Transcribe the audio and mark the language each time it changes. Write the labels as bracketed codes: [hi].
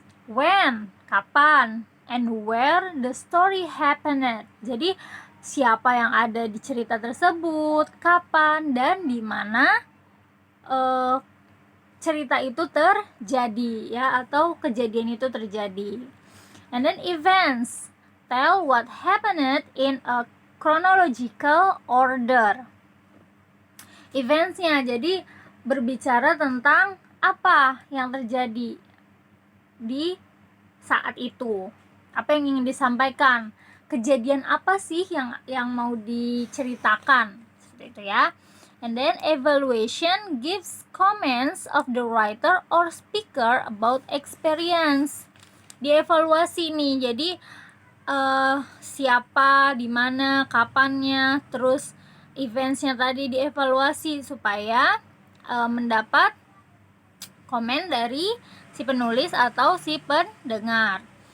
[en] When, kapan, and where the story happened. [id] Jadi siapa yang ada di cerita tersebut, kapan, dan di mana cerita itu terjadi ya, atau kejadian itu terjadi. [en] And then events tell what happened in a chronological order. [id] Eventsnya jadi berbicara tentang apa yang terjadi di saat itu, apa yang ingin disampaikan, kejadian apa sih yang mau diceritakan, seperti itu ya. [en] And then evaluation gives comments of the writer or speaker about experience. [id] Dievaluasi nih, jadi siapa, di mana, kapannya, terus eventsnya tadi dievaluasi supaya mendapat komen dari si penulis atau si pendengar.